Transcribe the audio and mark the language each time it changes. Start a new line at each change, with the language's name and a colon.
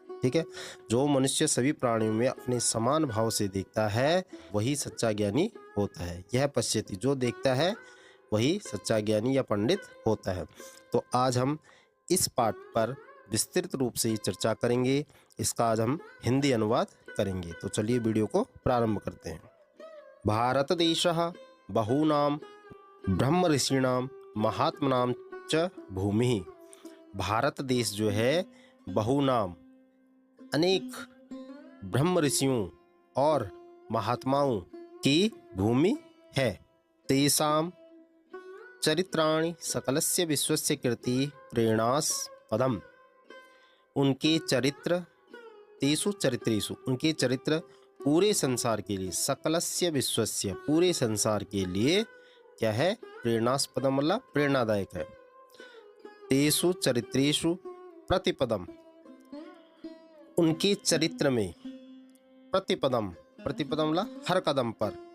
Hindi: ठीक है, जो मनुष्य सभी प्राणियों में अपने समान भाव से देखता है वही सच्चा ज्ञानी होता है।
Sanskrit: यह पश्यति,
Hindi: जो देखता है वही सच्चा ज्ञानी या पंडित होता है। तो आज हम इस पाठ पर विस्तृत रूप से चर्चा करेंगे। इसका आज हम हिंदी अनुवाद करेंगे। तो चलिए वीडियो को प्रारंभ करते हैं।
Sanskrit: भारत देशः बहूनां ब्रह्म ऋषीणां महात्मनां च भूमि।
Hindi: भारत देश जो है बहुनाम, अनेक ब्रह्म ऋषियों और महात्माओं की भूमि है।
Sanskrit: तेषां चरित्राणि सकलस्य विश्वस्य कीर्ति प्रेरणास्पदम्।
Hindi: उनके चरित्र,
Sanskrit: तेषु चरित्रेषु,
Hindi: उनके चरित्र पूरे संसार के लिए,
Sanskrit: सकलस्य विश्वस्य
Hindi: पूरे संसार के लिए क्या है? प्रेरणास्पदम मतलब प्रेरणादायक है।
Sanskrit: तेषु चरित्रेषु प्रतिपदम,
Hindi: उनके चरित्र में, प्रतिपदम, प्रतिपदम मतलब हर कदम पर।